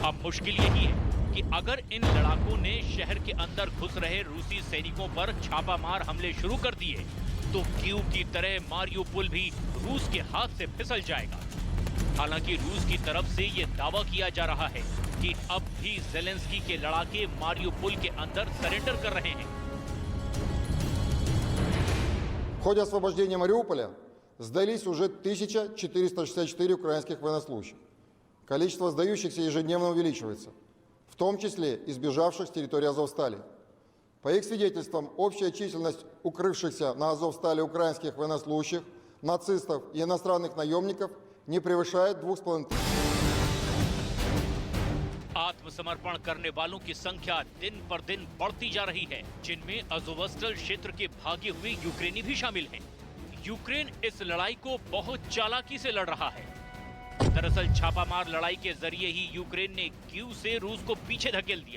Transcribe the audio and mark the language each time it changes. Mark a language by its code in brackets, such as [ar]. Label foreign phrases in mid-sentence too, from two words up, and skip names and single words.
[hi] अब मुश्किल यही है कि अगर इन लड़ाकों ने शहर के अंदर घुस रहे रूसी सैनिकों पर छापामार हमले शुरू कर दिए, तो कीव की तरह मारिउपोल भी रूस के हाथ से फिसल जाएगा। हालांकि रूस की तरफ से ये दावा किया जा रहा है कि अब भी ज़ेलेंस्की के लड़ाके मारिउपोल के अंदर सरेंडर कर रहे हैं। [ru] В ходе освобождения Мариуполя сдались уже 1464 украинских военнослужащих. Количество сдающихся ежедневно увеличивается, в том числе и сбежавших с территории Азовстали. По их свидетельствам, общая численность укрывшихся на Азовстали украинских военнослужащих, нацистов и иностранных наемников не превышает 2,5 тысяч. [hi] आत्मसमर्पण करने वालों की संख्या दिन पर दिन बढ़ती जा रही है, जिनमें अज़ोवस्टल क्षेत्र के भागे हुए यूक्रेनी भी शामिल हैं। यूक्रेन इस लड़ाई को बहुत चालाकी से लड़ रहा है। दरअसल छापामार लड़ाई के जरिए ही यूक्रेन ने कीव से रूस को पीछे धकेल दिया।